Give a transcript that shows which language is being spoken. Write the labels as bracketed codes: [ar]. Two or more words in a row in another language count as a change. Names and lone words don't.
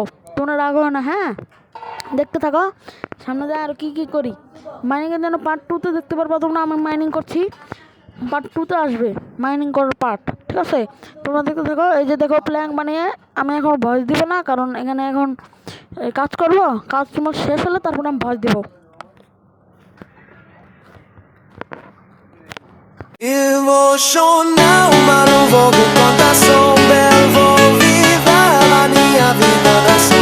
[bn] তোমরা রাগ হয় না, হ্যাঁ? দেখতে থাকো, সামনে যায় আর কী করি। মাইনিংয়ের জন্য পার্ট 2তে দেখতে পারবো তোমরা। আমি মাইনিং করছি, পার্ট 2তে আসবে মাইনিং করার পার্ট, ঠিক আছে? তোমরা দেখতে থাকো। এই যে দেখো প্ল্যান বানিয়ে আমি এখন ভয়েস দিব না, কারণ এখানে এখন কাজ করবো। কাজ তোমার শেষ হলে তারপরে আমি ভয়েস দিব। [pt] Emocional, mas não vou com contação. Belo, vou viver a minha vida da ação.